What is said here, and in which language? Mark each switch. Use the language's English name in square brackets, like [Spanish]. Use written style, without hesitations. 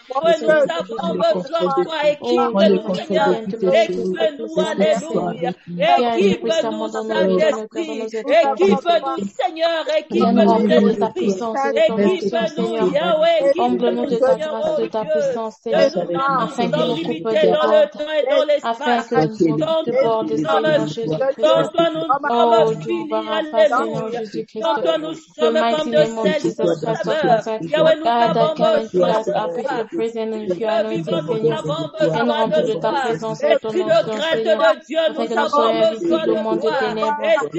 [French] Oui, nous avons besoin de toi, équipe-nous, Seigneur, équipe-nous, alléluia, équipe-nous, Saint-Esprit, équipe-nous, Seigneur, équipe-nous, Saint-Esprit, équipe-nous, Yahweh, Comble-nous de ta grâce, de ta puissance, Seigneur, afin que nos coupes débordent, afin que nous débordent, Seigneur Jésus-Christ. Oh, Dieu, [English] Barapha, Seigneur Jésus-Christ, the mighty name of Jesus Christ of Nazareth, God, that can influence our people. Present in your anointing, [French] Seigneur, et nous remplis de ta présence, de ton onction, Seigneur, afin que nous soyons visibles au monde des ténèbres.